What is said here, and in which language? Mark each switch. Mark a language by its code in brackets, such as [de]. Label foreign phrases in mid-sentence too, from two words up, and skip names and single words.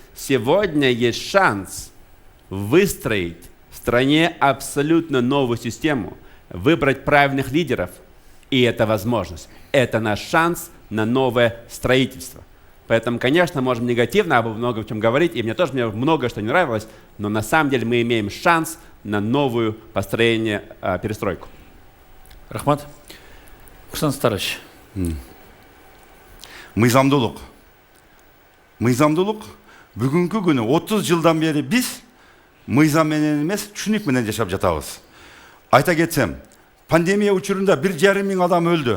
[ru] Сегодня есть шанс выстроить в стране абсолютно новую систему, выбрать правильных лидеров, и это возможность. Это наш шанс на новое строительство. Поэтому, конечно, можем негативно об много чем говорить, и мне много что не нравилось, но на самом деле мы имеем шанс на новую построение, перестройку. [ky] Рахмат. Курсан Садарович. Мыйзамдуулук. Бүгүнкү күнү 30 жылдан бери биз мыйзам менен эмес, түшүнүк менен жашап жатабыз. Айта кетсем, пандемия учурунда 1,5 миң адам өлдү.